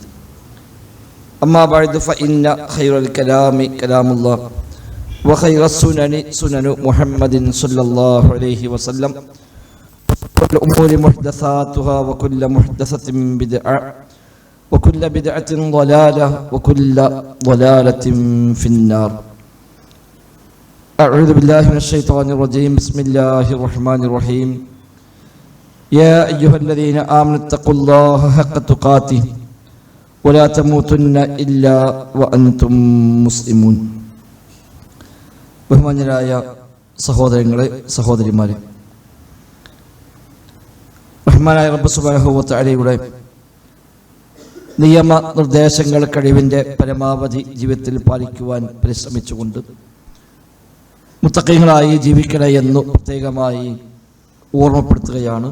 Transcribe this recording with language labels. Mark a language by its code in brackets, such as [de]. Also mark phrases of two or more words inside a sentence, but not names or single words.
[ar] أما بعد فإن خير الكلام كلام الله وخير السنن سنن محمد صلى الله عليه وسلم وكل الأمور محدثاتها وكل محدثة بدعة وكل بدعة ضلالة وكل ضلالة في النار. أعوذ بالله من الشيطان الرجيم. بسم الله الرحمن الرحيم. يا أيها الذين آمنوا اتقوا الله حق تقاته ولا تموتن إلا وأنتم مسلمون. [ml] ബഹുമാന്യരായ സഹോദരങ്ങളെ സഹോദരിമാരെ, റഹ്മാനായ റബ്ബ് [ar] سبحانه و [ml] തആലയുടെ നിയമ നിർദ്ദേശങ്ങൾ കഴിവിൻ്റെ പരമാവധി ജീവിതത്തിൽ പാലിക്കുവാൻ പരിശ്രമിച്ചുകൊണ്ട് മുത്തഖീങ്ങളായി ജീവിക്കണേ എന്ന് പ്രത്യേകമായി ഓർമ്മപ്പെടുത്തുകയാണ്.